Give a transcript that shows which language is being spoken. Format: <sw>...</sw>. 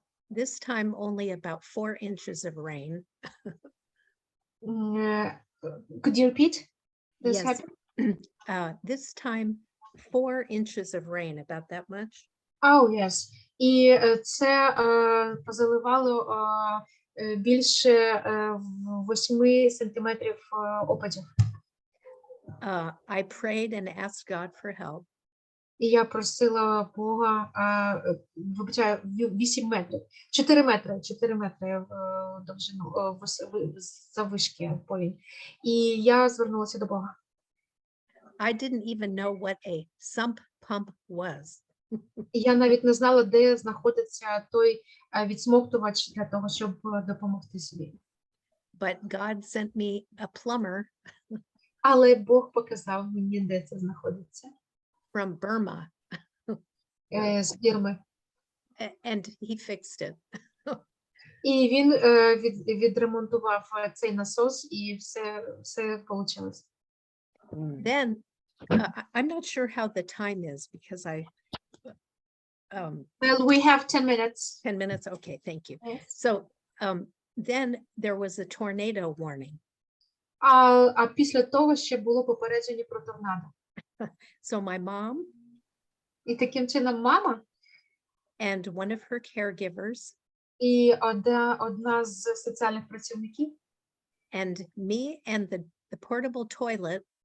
<en>this time only about 4 inches of rain. could you repeat? This Yes. happened? This time 4 inches of rain, about that much. Oh, yes.</en> <uk>І це позаливало більше 8 сантиметрів опадів.</uk> <en>I prayed and asked God for help.</en> <uk>І я просила Бога, вибачаю, 8 метрів, 4 метри в довжину, заввишки повінь. І я звернулася до Бога.</uk> <en>I didn't even know what a sump pump was.</en> <uk>І я навіть не знала, де знаходиться той відсмоктувач для того, щоб допомогти собі.</uk> <en>But God sent me a plumber</en> <uk>Але Бог показав мені, де це знаходиться.</uk> <en>from Burma,</en> <uk>З Бірми.</uk> <en>and he fixed it.</en> <uk>І він відремонтував цей насос, і все вийшло.</uk> <en>Then I'm not sure how the time is because Well, we have 10 minutes. 10 minutes. Okay, thank you. Yes. So then there was a tornado warning.</en> <uk>А після того ще було попередження про торнадо.</uk> <en>So my mom</en> <uk>І таким чином мама</uk> <en>and one of her caregivers</en> <uk>і одна з соціальних працівників</uk> <en>and me and the portable toilet</en>